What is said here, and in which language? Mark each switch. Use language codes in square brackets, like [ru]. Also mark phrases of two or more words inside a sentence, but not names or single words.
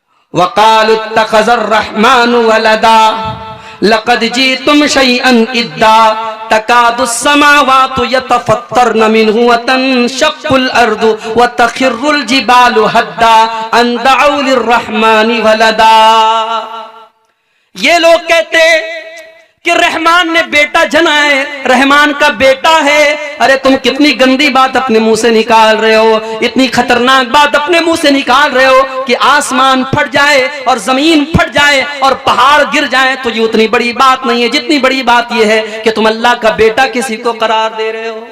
[ar] وقالوا اتخذ الرحمن ولدا لقد جئتم شيئا إدا تكاد السماوات يتفطرن منه وتنشق الأرض وتخر الجبال هدا أن دعوا للرحمن ولدا. [ur] یہ لوگ کہتے کہ رحمان نے بیٹا جنا ہے، رحمان کا بیٹا ہے. ارے تم کتنی گندی بات اپنے منہ سے نکال رہے ہو، اتنی خطرناک بات اپنے منہ سے نکال رہے ہو کہ آسمان پھٹ جائے اور زمین پھٹ جائے اور پہاڑ گر جائے تو یہ اتنی بڑی بات نہیں ہے جتنی بڑی بات یہ ہے کہ تم اللہ کا بیٹا کسی کو قرار دے رہے ہو.